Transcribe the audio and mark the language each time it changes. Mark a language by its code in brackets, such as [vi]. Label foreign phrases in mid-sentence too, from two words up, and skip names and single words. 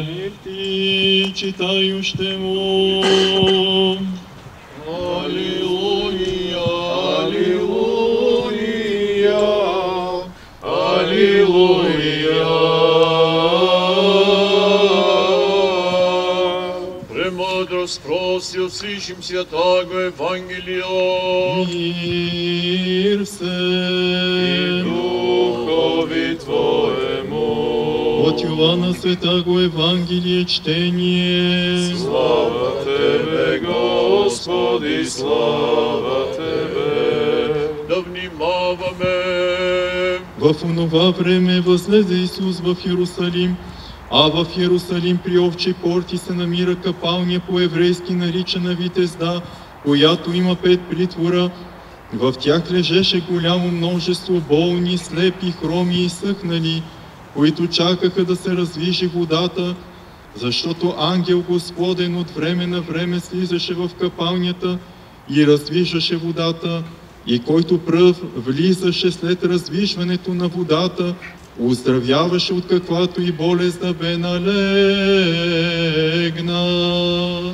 [cu] Ти читающему. Алилуя, алилуя, алилуя. Премудрост прости, услышим святаго Евангелио. Мир все. Духови Твоему. От Йоанна Святаго Евангелие чтение. Слава Тебе, Господи, слава Тебе. [bg] Да внимаваме. В онова време възлезе Исус в Иерусалим, а в Иерусалим при овчи порти се намира капалня по-еврейски наричана Витезда, която има 5 притвора. В тях лежеше голямо множество болни, слепи, хроми и съхнали, които чакаха да се раздвижи водата, защото ангел Господен от време на време слизаше в капалнята и раздвижваше водата, и който пръв влизаше след раздвижването на водата, оздравяваше от каквато и болест да бе налегна.